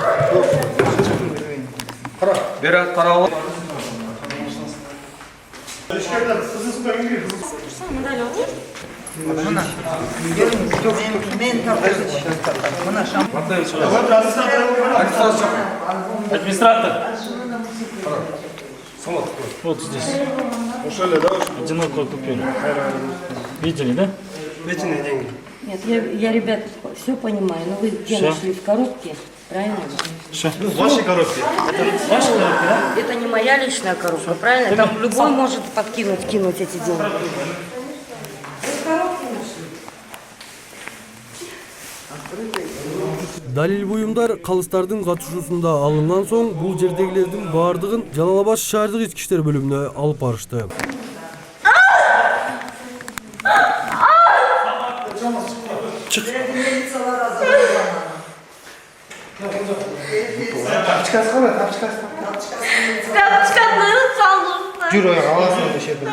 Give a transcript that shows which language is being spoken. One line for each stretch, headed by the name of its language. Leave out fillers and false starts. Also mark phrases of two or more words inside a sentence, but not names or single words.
Kyrgyz: Бер карап.
Russian: Администратор. Вот здесь.
Kyrgyz: Ошоле да?
Russian: Одиноко купили. Видели, да? Эти деньги. Нет, я, ребят, все понимаю, но вы где Всё. нашли в коробке, правильно? Ваши коробки. Ваши коробки, да? Это не моя личная коробка, правильно? Там любой может кинуть эти деньги.
Kyrgyz: Далил буюмдар калыстардын катышуусунда алынган соң бул жердегилердин баардыгын Жалал Абад шаардык ички иштер бөлүмүнө алып барышты.
Kazakh: Жүр ояқ аласың осы жерден.